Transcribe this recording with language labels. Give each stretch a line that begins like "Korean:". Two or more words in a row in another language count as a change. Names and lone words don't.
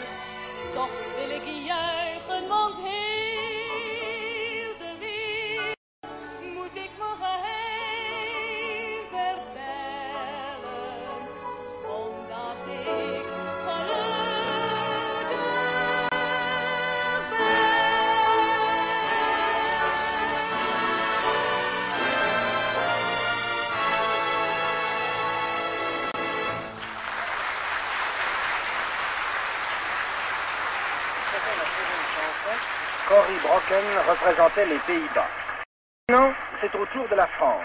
Dutch: Toch wil ik juichen, want heel de wereld moet ik mijn geheim vertellen, omdat ik gelukkig ben.
French: C'était la deuxième chanson. Corrie Brocken représentait les Pays-Bas. Maintenant, c'est au tour de la France.